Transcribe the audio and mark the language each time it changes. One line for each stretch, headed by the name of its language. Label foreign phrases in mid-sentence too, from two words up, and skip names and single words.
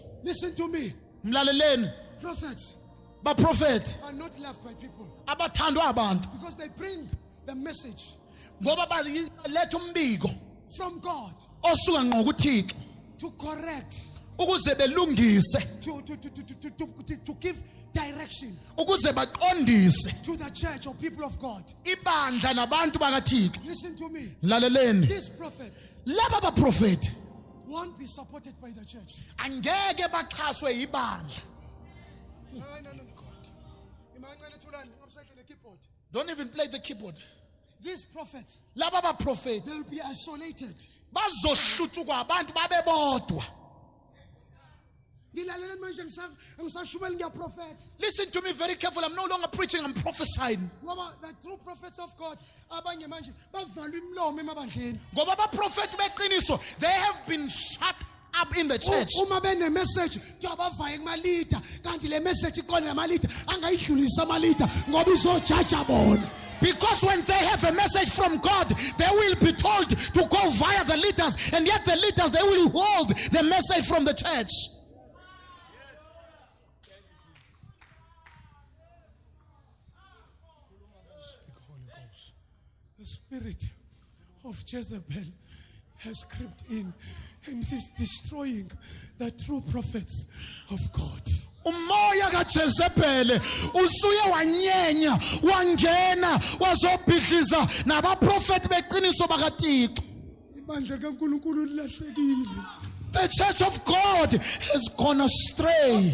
English: Listen to me.
North Ndebele: Mlaleleni,
English: Prophets
North Ndebele: baprofeti
English: are not loved by people
North Ndebele: abathandwa abantu
English: because they bring the message
North Ndebele: ngoba baletha umbiko
English: from God
North Ndebele: osuka ngqo kuThixo
English: to correct,
North Ndebele: ukuze belungise,
English: to give direction
North Ndebele: ukuze baqondise
English: to the church or people of God.
North Ndebele: ibandla nabantu bakaThixo.
English: Listen to me.
North Ndebele: Laleleni,
English: These prophets
North Ndebele: laba baprofeti
English: won't be supported by the church.
North Ndebele: angeke baxhaswe ibandla.
English: No. God. Don't even play the keyboard. These prophets,
North Ndebele: Laba baprofeti
English: they'll be isolated.
North Ndebele: bazohlutshwa abantu babe bodwa.
English: Listen to me very carefully. I'm no longer preaching, I'm prophesying. The true prophets of God,
North Ndebele: ngoba abaprofeti beqiniso,
English: they have been shut up in the church.
North Ndebele: uma benemessage abavaye kumalida kanti le message iqonde namalida angayidlulisa amalida ngoba izojaja bona.
English: Because when they have a message from God, they will be told to go via the leaders, and yet the leaders, they will hold the message from the church. The spirit of Jezebel has crept in and it is destroying the true prophets of God.
North Ndebele: Umoya kaJezebel usuye wanyenya wangena wazobhidliza nabaprofeti beqiniso bakaThixo. Ibandla kaNkulunkulu lilahlekile.
English: The church of God has gone astray.